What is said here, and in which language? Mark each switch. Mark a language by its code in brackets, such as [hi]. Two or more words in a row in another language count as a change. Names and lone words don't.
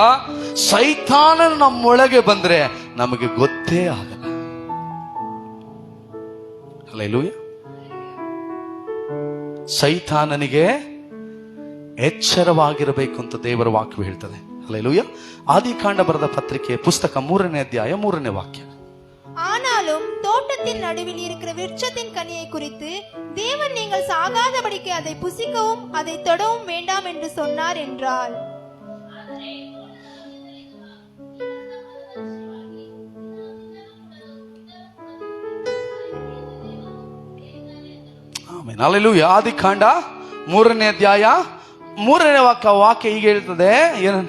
[kn] ಸೈತಾನನು ನಮ್ಮೊಳಗೆ ಬಂದ್ರೆ ನಮಗೆ ಗೊತ್ತೇ ಆಗಲ್ಲ. ಹಲ್ಲೆಲೂಯಾ. ಸೈತಾನನಿಗೆ ಎಚ್ಚರವಾಗಿರಬೇಕು ಅಂತ ದೇವರ ವಾಕ್ಯ ಹೇಳ್ತದೆ. ಹಲ್ಲೆಲೂಯಾ. ಆದಿಕಾಂಡ ಬರೆದ ಪತ್ರಿಕೆ ಪುಸ್ತಕ 3ನೇ ಅಧ್ಯಾಯ 3ನೇ ವಾಕ್ಯ. [ta] ஆனாலும் தோட்டத்தின் நடுவில் இருக்கிற விருட்சத்தின் கனியை குறித்து தேவன் நீங்கள் சாகாதபடிக்கு அதை புசிக்கவும் அதை தொடவும் வேண்டாம் என்று சொன்னார் என்றார். [kn] ಆಮೆನ್, ಹಲ್ಲೆಲೂಯಾ. ಆದಿಕಾಂಡ 3ನೇ ಅಧ್ಯಾಯ 3ನೇ ವಾಕ್ಯ ಹೀಗೆ ಹೇಳ್ತದೆ. ಏನಂತ?